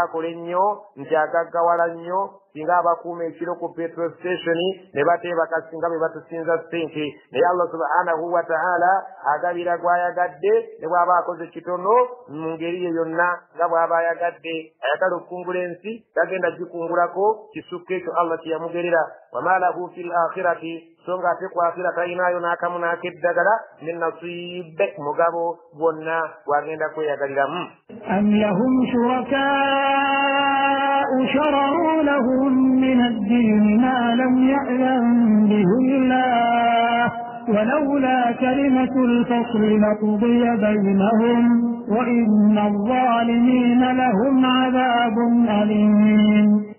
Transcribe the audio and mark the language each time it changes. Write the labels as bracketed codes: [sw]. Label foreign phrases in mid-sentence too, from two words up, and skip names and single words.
[lg] akola ennyo nti agaggawala nnyo singa abakuuma ekiro ku [en] petrol station [lg] ne bateebaka singa bwe batusinza ssente naye [ar] الله سبحانه وتعالى [lg] agabira gw'ayagadde ne bw'aba akoze kitono mu ngeri ye yonna nga bw'aba ayagadde ayagala okukungula ensi tagenda gikungulako kisukka ekyo Allah kye yamugerera [ar] وما له في الآخرة [lg] so nga ate ku akhira talinayo n'akamu n'akeddagala ne nasibe mugabo gwonna gwagenda kweyagaliramu. [ar] أم لهم شركاء شرعوا لهم من الدين ما لم يأذن به الله ولولا كلمة الفصل لقضي بينهم وإن الظالمين لهم عذاب أليم.